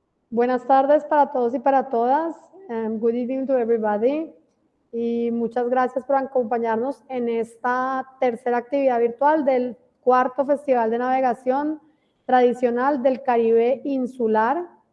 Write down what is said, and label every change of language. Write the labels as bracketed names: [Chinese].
[Spanish] Buenas tardes para todos y para todas. [English] Good evening to everybody. [Spanish] Y muchas gracias por acompañarnos en esta tercera actividad virtual del cuarto Festival de Navegación Tradicional del Caribe Insular,